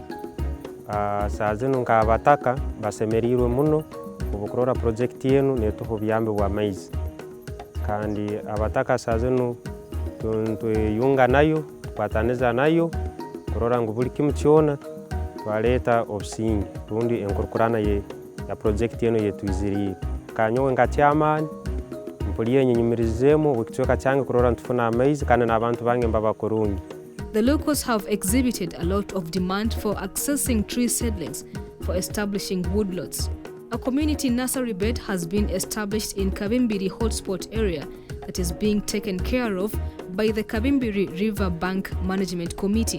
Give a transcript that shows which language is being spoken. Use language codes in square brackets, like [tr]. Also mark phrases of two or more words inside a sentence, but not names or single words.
[ttj] Saa zino nk'abataka basemerirwe muno okukurora projekiti yenu netuha obuyambi bw'amaizi kandi abataka saa zino tweyunga nayo tukwataniza nayo kurora ngu buli kimu kyona twaleeta obusingi rundi enkurukurana ya projekiti yenu yetwiziriire kanyowe nka chairman mpulire nyenyumirizemu bukicweka kyange kurora ntufuna amaizi kandi n'abantu bange mbabakurungi. [en] The locals have exhibited a lot of demand for accessing tree seedlings for establishing woodlots. A community nursery bed has been established in Kabimbiri hotspot area that is being taken care of by the Kabimbiri River Bank Management Committee.